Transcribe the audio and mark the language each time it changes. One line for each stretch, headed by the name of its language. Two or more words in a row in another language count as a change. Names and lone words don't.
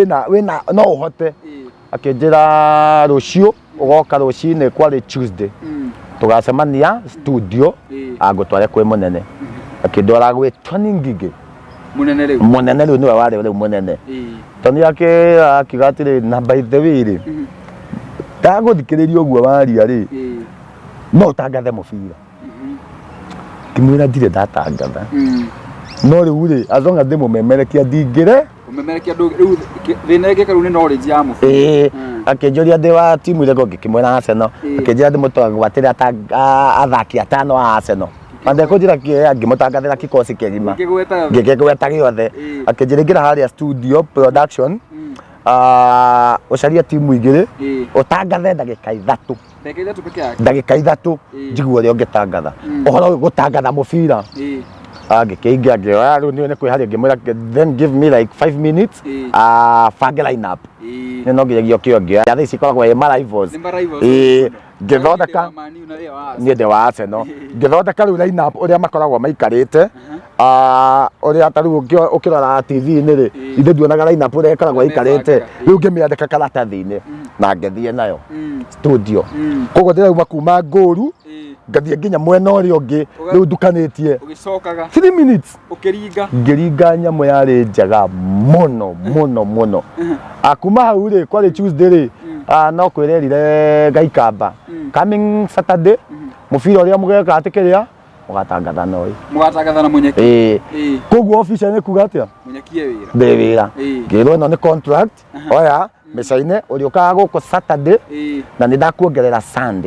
Kikuyu: wĩna no ũhote akĩnjĩra rũciũ ũgoka rũcinĩ kwarĩ Tuesday tũgacemania studio agũtware kwĩ mũnene akĩndwara gwĩ Tony Ngigĩ munene rĩu nĩwe warĩ rĩu munene Tony akiuga atĩrĩ na
English: by the way
Kikuyu: rĩ ndagũthikĩrĩria ũguo waria rĩ no ũtangathe mũbira ngĩmwĩra ndirĩ ndatangatha no rĩu rĩ
English: as long as
Kikuyu: ndĩmũmemerekia ndingĩre rĩu thĩna ĩngĩka rĩu nĩ knowledge ya mũbira akĩnjũria ndĩ wa timu ĩrĩkũ ngĩkĩmwĩra Arsenal akĩnjĩra ndĩmũtwatĩre athaki atano a Arsenal andekũnjĩra kĩeya ngĩmũtangathĩra kikosi kĩgima ngĩgweta gĩothe akĩnjĩra ingĩra harĩa studio production ũcaria timu igĩrĩ ũtangathe ndagĩka ithatũ njiguo ũrĩa ũngĩtangatha ũhoro gũtangatha mũbira ngĩkĩingia ngĩoya rĩu nĩ kwĩharĩa ngĩmwĩra
English: then give me like 5 minutes
Kikuyu: bange
English: line up
Kikuyu: no nginyagia ũkĩo ngĩoya thaa ici ikoragwo ma rivals ngĩthondeka niĩ ndĩ wa Arsenal ngĩthondeka rĩu
English: line up
Kikuyu: ũrĩa makoragwo maikarĩte ũrĩa ta rĩu ũkĩrora TV-inĩ rĩ ithe nduonaga
English: line up
Kikuyu: ũrĩa ĩkoragwo ĩikarĩte rĩu ngĩmĩandĩka karatathi-inĩ na ngĩthiĩ nayo studio koguo ndĩrauma kuma ngũru ngathiĩ nginya mwena ũrĩa ũngĩ rĩu ndukanĩtie 3 minutes ngĩringa nyamũ yarĩ njega mũno kuma hau rĩ kwarĩ Tuesday rĩ no kwĩrerire Gaikamba
English: coming Saturday
Kikuyu: mũbira ũrĩa mũgeka atĩkĩrĩa mũgatangatha na Munyeki koguo official nĩ kuga atĩa ndĩ wĩra ngĩrwo ĩno nĩ contract oya mĩcainĩ ũrĩũkaga gũkũ Saturday na nĩ ndakuongerera Sunday